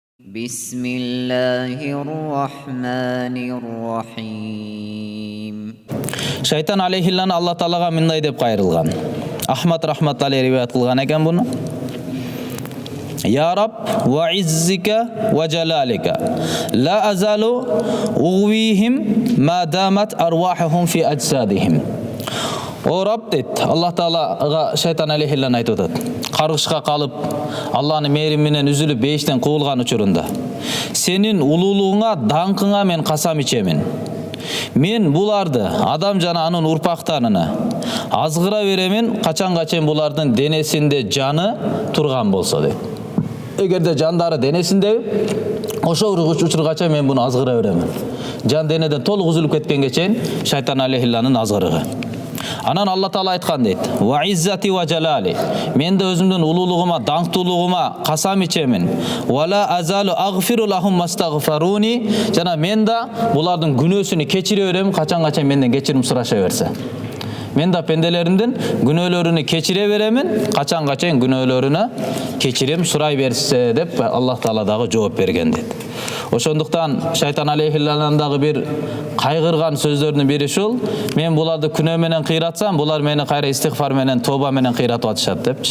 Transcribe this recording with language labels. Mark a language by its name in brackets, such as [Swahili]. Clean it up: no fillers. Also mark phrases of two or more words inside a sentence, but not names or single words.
[Arabic] بسم الله الرحمن الرحيم. [Kyrgyz] Шайтан алейхилланы Аллах-Таалага мындай деп кайрылган. Ахмад [Arabic] رحمة عليه [Kyrgyz] риwayat кылган экен буну. [Arabic] يا رب وعزتك وجلالك لا أزال أغويهم ما دامت أرواحهم في أجسادهم. [Kyrgyz] О Раб дейт, Аллах-Таалага шайтан алейхилланы айтып атат. Каргышка калып, Аллахнын мээрим менен үзүлүп бейиштен куулган учурунда сенин улуулугуңа, даңкыңа мен касам ичемин. Мен буларды, адам жана анын урпактарына азгыра беремин, качанга чейин булардын денесинде жаны турган болсо дейт. Эгерде жандары денесинде, ошол учурга чейин мен буну азгыра беремин. Жан денеден толук үзүлүп кеткенге чейин шайтан алейхилланын азгырыгы. Анан Аллах-Таала айткан дейт: [Arabic] "وعزتي وجلالي". [Kyrgyz] Мен да өзүмдүн улуулугума, даңктуулугума касам ичемин. [Arabic] "ولا أزال أغفر لهم ما استغفروني". [Kyrgyz] Жана мен да булардын күнөөсүн кечире берем, качанга чейин менден кечирим сураша берсе. Мен да пенделеримдин күнөөлөрүнү кечире беремин, качанга чейин күнөөлөрүнө кечирим сурай берсе деп Аллах-Таала дагы жооп берген дейт. Ошондуктан шайтан алейхилланын дагы бир кайгырган сөздөрүнүн бири ушул: мен буларды күнөө менен кыйратсам, булар мени кайра истигфар менен, тоба менен кыйратып атышат депчи.